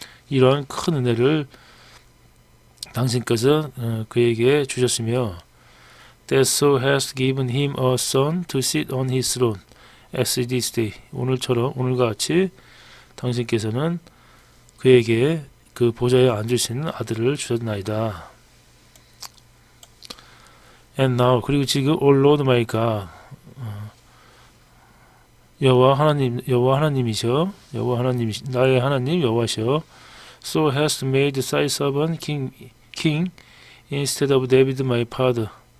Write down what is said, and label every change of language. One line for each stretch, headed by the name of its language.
Korean: 이러한 큰 은혜를 당신께서 그에게 주셨으며
English: That so hast given him a son to sit on his throne as this day.
Korean: 오늘과 같이 당신께서는 그에게 그 보좌에 앉을 수 있는 아들을 주셨나이다.
English: And now
Korean: 그리고 지금
English: O Lord my God
Korean: 여호와 하나님이셔 나의 하나님 여호와시여
English: So hast made thy servant king instead of David my father.